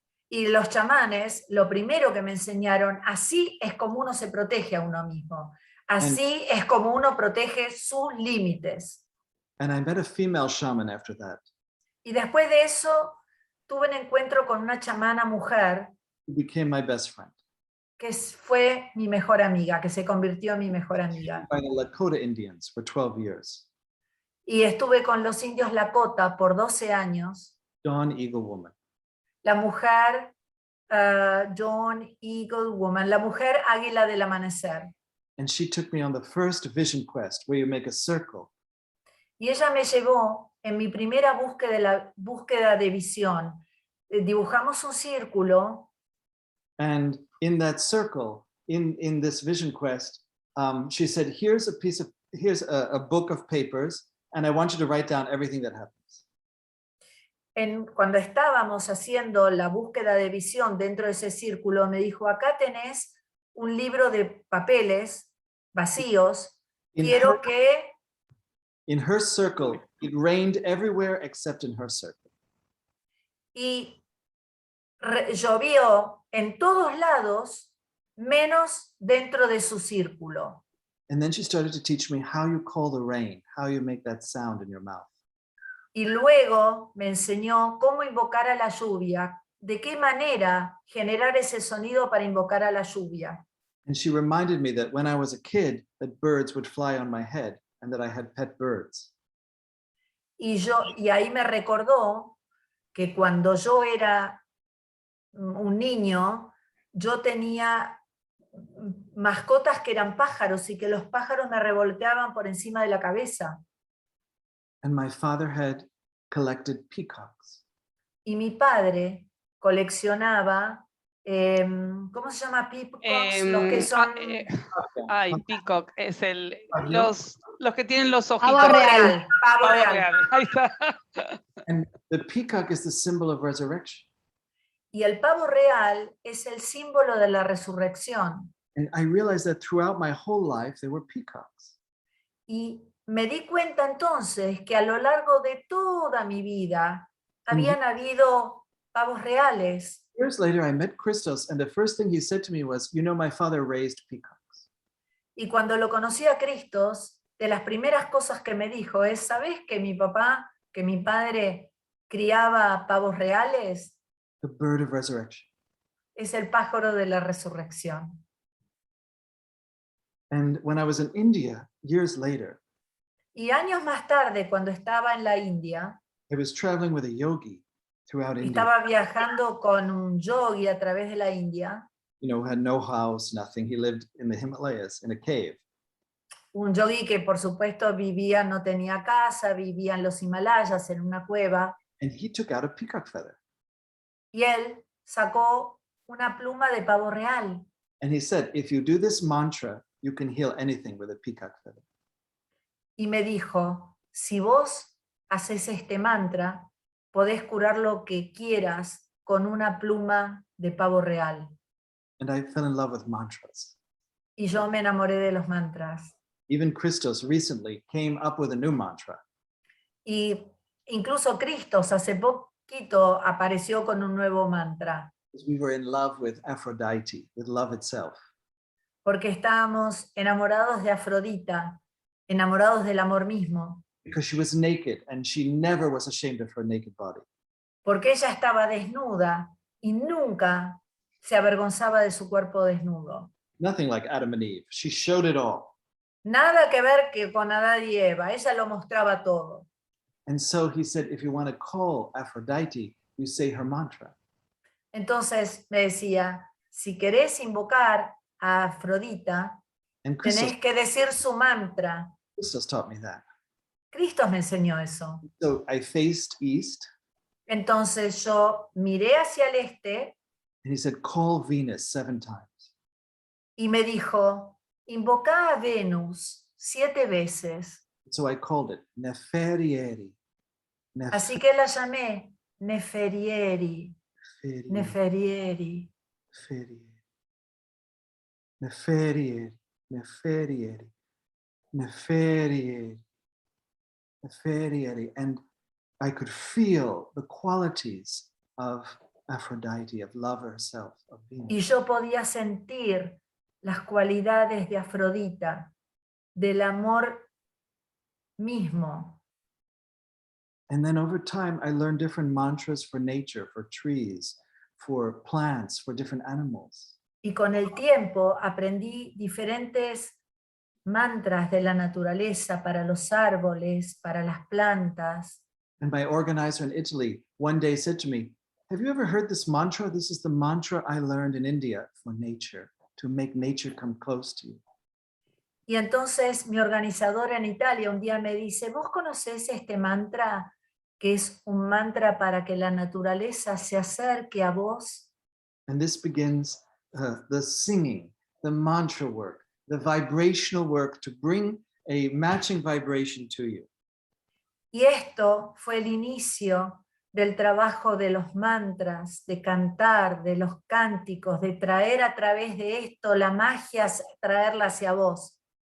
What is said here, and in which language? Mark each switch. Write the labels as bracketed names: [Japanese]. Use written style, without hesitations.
[Spanish] Y los chamanes, lo primero que me enseñaron, así es como uno se protege a uno mismo. Así es como uno protege sus límites. [English] And I met a female shaman after that, [Spanish] Y después de eso, tuve un encuentro con una chamana mujer [English] who became my best friend. [Spanish] que fue mi mejor amiga, que se convirtió en mi mejor amiga. [English] By the Lakota Indians for 12 years. [Spanish] Y estuve con los indios Lakota por 12 años. [English] Dawn Eagle Woman. [Spanish] La mujer Dawn Eagle Woman, la mujer águila del amanecer. [English] And she took me on the first vision quest where you make a circle. [Spanish] Y ella me llevó en mi primera búsqueda de visión. Dibujamos un círculo. [English] And in that circle, in this vision quest, she said, here's a book of papers, and I want you to write down everything that happens. [Spanish] Cuando estábamos haciendo la búsqueda de visión dentro de ese círculo, me dijo, acá tenés un libro de papeles vacíos. Quiero que... [English] In her circle, it rained everywhere except in her circle. [Spanish] Y llovió en todos lados, menos dentro de su círculo. [English] And then she started to teach me how you call the rain, how you make that sound in your mouth. [Spanish] Y luego me enseñó cómo invocar a la lluvia, de qué manera generar ese sonido para invocar a la lluvia. [English] And she reminded me that when I was a kid, that birds would fly on my head and that I had pet birds. [Spanish] Y ahí me recordó que cuando yo era un niño, yo tenía mascotas que eran pájaros y que los pájaros me revoloteaban por encima de la cabeza. [English] And my father had collected peacocks. [Spanish] Y mi padre coleccionaba, ¿cómo se llama? Peacocks, los que son... peacock, es los que tienen los ojitos. Pavo real. Pavo real. Ahí está. [English] And the peacock is the symbol of resurrection. [Spanish] Y el pavo real es el símbolo de la resurrección. [English] And I realized that throughout my whole life, there were peacocks. [Spanish] Y me di cuenta entonces que a lo largo de toda mi vida habían habido pavos reales. [English] Years later, I met Christos, and the first thing he said to me was, you know, my father raised peacocks. [Spanish] Y cuando lo conocí a Cristos, de las primeras cosas que me dijo es, ¿sabés que mi padre criaba pavos reales? [English] The bird of resurrection. [Spanish] es el pájaro de la resurrección. [English] And when I was in India, years later, [Spanish] Y años más tarde, cuando estaba en la India, [English] I was traveling with a yogi throughout India, [Spanish] estaba viajando con un yogi a través de la India, [English] who had no house, nothing. He lived in the Himalayas in a cave. [Spanish] un yogi que por supuesto vivía, no tenía casa, vivía en los Himalayas, en una cueva, [English] And he took out a peacock feather. [Spanish] y él sacó una pluma de pavo real. [English] And he said, if you do this mantra, you can heal anything with a peacock feather. [Spanish] Y me dijo, si vos haces este mantra, podés curar lo que quieras con una pluma de pavo real. [English] And I fell in love with mantras. [Spanish] Y yo me enamoré de los mantras. [English] Even Christos recently came up with a new mantra. [Spanish] Y incluso Cristos hace poquito apareció con un nuevo mantra, [English] Because we were in love with Aphrodite, with love itself. [Spanish] porque estábamos enamorados de Afrodita, enamorados del amor mismo, [English] Because she was naked and she never was ashamed of her naked body. [Spanish] porque ella estaba desnuda y nunca se avergonzaba de su cuerpo desnudo. [English] Nothing like Adam and Eve. She showed it all. [Spanish] Nada que ver que con Adán y Eva, ella lo mostraba todo. [English] And so he said, if you want to call Aphrodite, you say her mantra. [Spanish] Entonces me decía, si querés invocar a Afrodita, [English] And Christos [Spanish] tenés que decir su mantra. [English] taught me that. [Spanish] Cristo me enseñó eso. [English] So I faced east [Spanish] Entonces yo miré hacia el este [English] and he said, call Venus 7 times. [Spanish] y me dijo, invoca a Venus 7 veces. [English] So I called it Neferieri. [Spanish] Así que la llamé Neferieri, Neferieri. Neferieri. Neferieri. Neferieri. Neferieri. Neferieri. [English] And I could feel the qualities of Aphrodite, of love herself, of Venus. [Spanish] Y yo podía sentir las cualidades de Afrodita, del amor mismo. [English] And then over time, I learned different mantras for nature, for trees, for plants, for different animals. [Spanish] Y con el tiempo aprendí diferentes mantras de la naturaleza para los árboles, para las plantas. [English] And my organizer in Italy one day said to me, have you ever heard this mantra? This is the mantra I learned in India for nature, to make nature come close to you. [Spanish] Y entonces mi organizadora en Italia un día me dice, ¿vos conocés este mantra que es un mantra para que la naturaleza se acerque a vos? [English] And this begins the singing, the mantra work, the vibrational work to bring a matching vibration to you. [Spanish] Y esto fue el inicio del trabajo de los mantras, de cantar, de los cánticos, de traer a través de esto la magia, traerla hacia vos.